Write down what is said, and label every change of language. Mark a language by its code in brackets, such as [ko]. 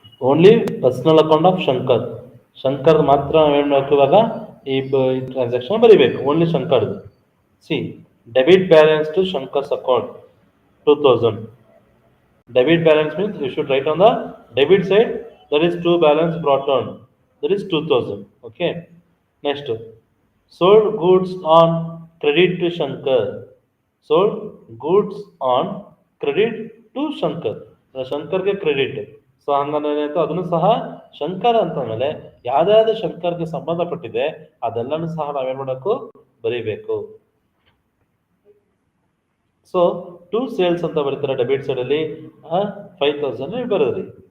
[en] Only personal account of Shankar. [kn] Shankar ಮಾತ್ರ ನಾವೇನು ಮಾಡಬೇಕು ಇವಾಗ ಈ ಟ್ರಾನ್ಸಾಕ್ಷನ್ ಬರೀಬೇಕು, only ಶಂಕರ್ದು. [en] See debit balance to Shankar's account 2,000. Debit balance means you should write on the debit side, that is two balance brought on, that is 2,000. Okay. Next, sold goods on credit to Shankar. Sold goods on credit to Shankar. [kn] ಶಂಕರ್ಗೆ credit. So ಹಂಗೇನಾಯ್ತು ಅದನ್ನು ಸಹ ಶಂಕರ್ ಅಂತ ಮೇಲೆ ಯಾವ್ದಾವ್ದು ಶಂಕರ್ಗೆ ಸಂಬಂಧಪಟ್ಟಿದೆ ಅದೆಲ್ಲನೂ ಸಹ ನಾವೇನ್ ಮಾಡಬೇಕು, ಬರೀಬೇಕು. So to sales ಅಂತ ಬರ್ತಾರೆ ಡೆಬಿಟ್ ಸೈಡ್ ಅಲ್ಲಿ 5,000 ಬರೋದ್ರಿ.